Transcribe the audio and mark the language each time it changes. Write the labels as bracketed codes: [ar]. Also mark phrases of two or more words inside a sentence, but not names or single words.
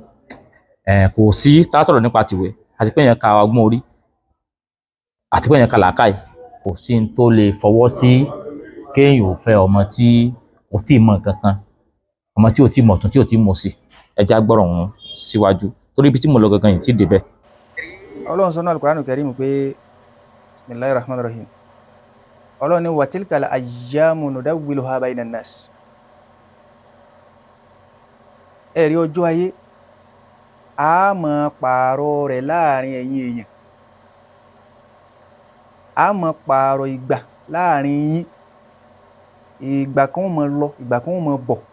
[yo] Kò sí tá sọ̀rọ̀ nípa tìwé àti pé èèyàn ka ọgbọ́n orí àti pé èèyàn ka làákàyè, kò sí n tó lè fọwọ́ sí kéèyàn fẹ́ ọmọ tí kò tí ì mọ̀ nǹkan kan, ọmọ tí ò tí ì mọ̀ tún tí ò tí ì mọ̀ sí. Ẹ já gbọ́rọ̀ wọn síwájú torí ibi tí mo lọ gangan yìí tí ì débẹ̀. Ọlọ́run sọ nínú Al-Qur'anu Karim pé [ar] بسم الله الرحمن الرحيم. [yo] Ọlọ́run ní [ar] وتلك الأيام نداولها بين الناس. [yo] Ẹ̀rí ọjọ́ ayé a máa pààrọ̀ rẹ̀ láàrin ẹ̀yin èèyàn. A máa pààrọ̀ ìgbà láàrin yín. Ìgbà kan ó máa lọ, ìgbà kan ó máa bọ̀.